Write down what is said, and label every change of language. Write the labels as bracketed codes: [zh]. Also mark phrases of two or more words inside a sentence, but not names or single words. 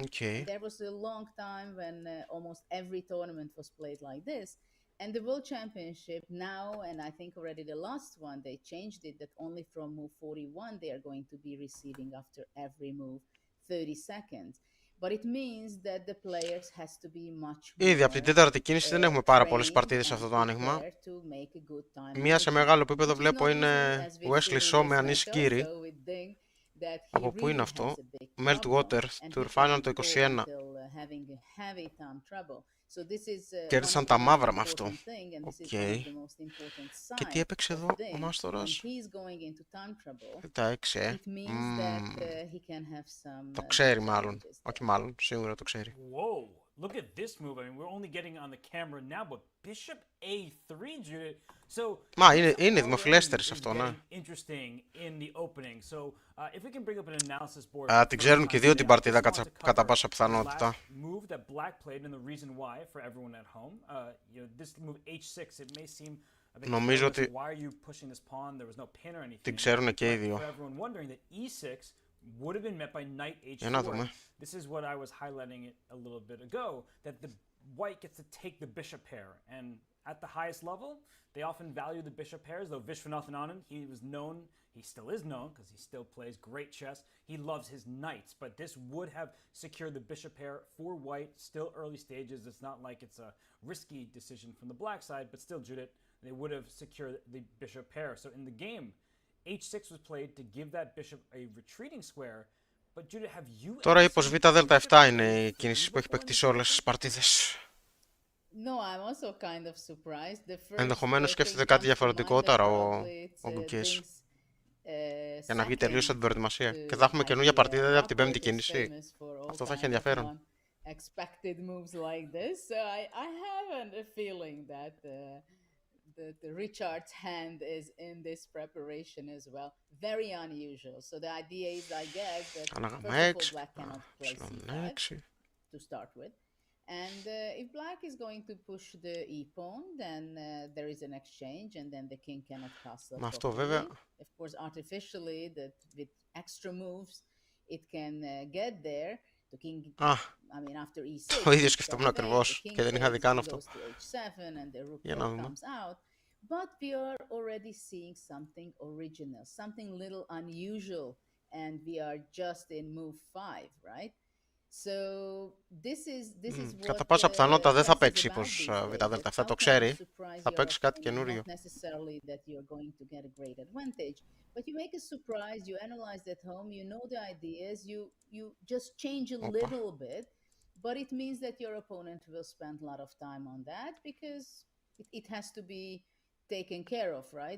[en] There was a long time when almost every tournament was played like this. And the World Championship now, and I think already the last one, they changed it that only from move 41 they are going to be receiving after every move 30 seconds. But it means that the players has to be much more. [el] Ήδη από την τέταρτη κίνηση δεν έχουμε πάρα πολλές παρτίδες σε αυτό το άνοιγμα. Μία σε μεγάλο επίπεδο βλέπω είναι Wesley So με Anis Giri. Από πού είναι αυτό? Meltwater, Tour Final το 21. Κέρδισαν τα μαύρα με αυτό. Και τι έπαιξε εδώ ο Μάστορας? Τα 6, Το ξέρει μάλλον. Όχι μάλλον, σίγουρα το ξέρει. [en] Look at this move. I mean, we're only getting on the camera now, but bishop a3, Judith. So, [el] μα είναι δημοφιλέστερης αυτό, ναι. Την ξέρουν και οι δύο την παρτίδα κατά πάσα πιθανότητα. Νομίζω ότι την ξέρουν και οι δύο. [en] Would have been met by knight h4. This is what I was highlighting it a little bit ago, that the white gets to take the bishop pair, and at the highest level, they often value the bishop pairs, though Vishwanathan Anand, he still is known, because he still plays great chess, he loves his knights, but this would have secured the bishop pair for white, still early stages, it's not like it's a risky decision from the black side, but still, Judith, they would have secured the bishop pair. So in the game, h6 was played to give that bishop a retreating square. But Judith, have you [el] Τώρα [en] ever [el] η πως [en] seen [el] β δέλτα 7 [en] Judith [el] είναι [en] play [el] η κίνηση [en] free [el] που έχει [en] before [el] παιχτεί [en] in [el] σε [en] this [el] όλες τις [en] game? [el] παρτίδες. [en] No, I'm also kind of surprised. The first [el] Ενδεχομένως [en] thing [el] σκέφτεται [en] comes [el] κάτι [en] to mind [el] διαφορετικό [en] that [el] τώρα [en] probably [el] ο [en] it's [el] Gukesh για να βγει [en] second [el] τελείως από την προετοιμασία. Και θα [en] to [el] έχουμε καινούργια [en] idea. [el] παρτίδα από την πέμπτη [en] Rapport is [el] κίνηση. [en] famous for all [el] Αυτό θα έχει [en] kinds of [el] ενδιαφέρον. [en] unexpected moves like this. So I have a feeling that the Richard's hand is in this preparation as well. Very unusual. So the idea is, I guess, that [el] Ανάγαμε [en] first of all, [el] 6. [en] black cannot play c5 to start with. And if black is going to push the e-pawn, then there is an exchange, and then the king cannot castle. [el] Με αυτό βέβαια. [en] Of course, artificially, that with extra moves, it can get there. The king, I mean, after e6, [el] το ίδιο σκεφτόμουν ακριβώς και δεν είχα δει καν αυτό. Για να δούμε. [en] But we are already seeing something original, something little unusual, and we are just in move 5, right? So this is what [el] Κατά πάσα πιθανότητα δεν θα [en] chess is [el] παίξει [en] about [el] πως [en] these [el] β [en] days, [el] δέλτα 7 [en] that [el] το [en] how can you [el] ξέρει. [en] surprise [el] Θα [en] your [el] παίξει κάτι [en] opponent, [el] καινούριο. [en] not necessarily that you're going to get a great advantage, but you make a surprise, you analyze at home, you know the ideas, you just change a little bit, but it means that your opponent will spend a lot of time on that because it has to be taken care of, right?